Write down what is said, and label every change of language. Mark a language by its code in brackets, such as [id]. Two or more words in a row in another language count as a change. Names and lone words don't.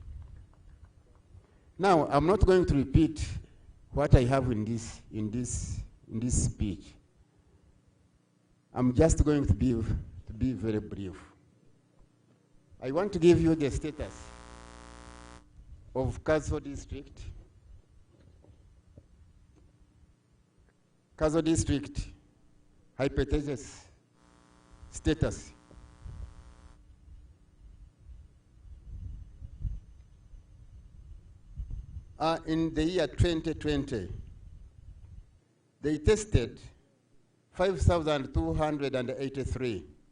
[en] Now, I'm not going to repeat what I have in this speech. I'm just going to be very brief. I want to give you the status of Kazo district. Kazo district hepatitis status. In the year 2020, they tested 5,283.